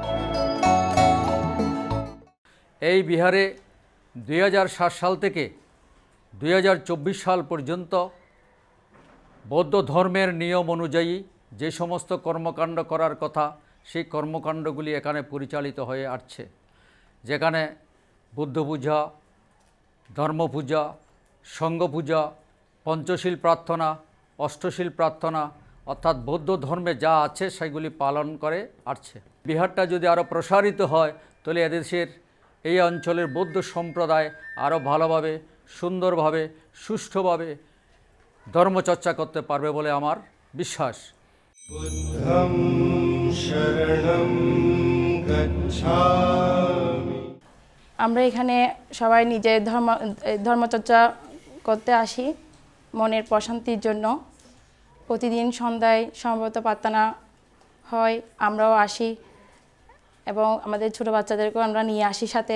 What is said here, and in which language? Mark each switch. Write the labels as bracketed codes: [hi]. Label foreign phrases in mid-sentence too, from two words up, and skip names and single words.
[bn] এই বিহারে 2007 সাল থেকে 2024 সাল পর্যন্ত বৌদ্ধ ধর্মের নিয়ম অনুযায়ী যে সমস্ত কর্মকাণ্ড করার কথা সেই কর্মকাণ্ডগুলি এখানে পরিচালিত হয়ে আসছে, যেখানে বুদ্ধ পূজা, ধর্ম পূজা, সঙ্ঘ পূজা, পঞ্চশীল প্রার্থনা, অষ্টশীল প্রার্থনা অর্থাৎ বৌদ্ধ ধর্মে যা আছে সেগুলি পালন করে আসছে। বিহারটা যদি আরও প্রসারিত হয় তাহলে এদেশের এই অঞ্চলের বৌদ্ধ সম্প্রদায় আরও ভালোভাবে, সুন্দরভাবে, সুষ্ঠুভাবে ধর্মচর্চা করতে পারবে বলে আমার বিশ্বাস। [pi] বুদ্ধং শরণং গচ্ছামি। [bn] আমরা এখানে সবাই নিজের ধর্মচর্চা করতে আসি মনের প্রশান্তির জন্য। প্রতিদিন সন্ধ্যায় সম্ভবত প্রার্থনা হয়, আমরাও আসি এবং আমাদের ছোটো বাচ্চাদেরকেও আমরা নিয়ে আসি সাথে।